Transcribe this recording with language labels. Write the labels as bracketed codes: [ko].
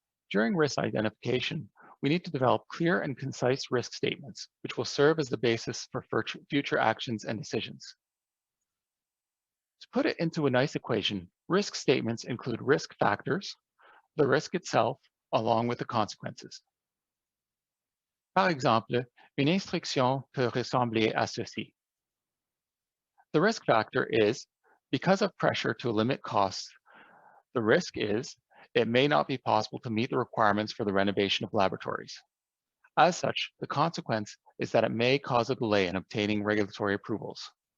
[en] During risk identification, we need to develop clear and concise risk statements, which will serve as the basis for future actions and decisions. To put it into a nice equation, risk statements include risk factors, the risk itself, along with the consequences. [fr] Par exemple, une instruction peut ressembler à ceci. [en] The risk factor is, because of pressure to limit costs, the risk is, it may not be possible to meet the requirements for the renovation of laboratories. As such, the consequence is that it may cause a delay in obtaining regulatory approvals.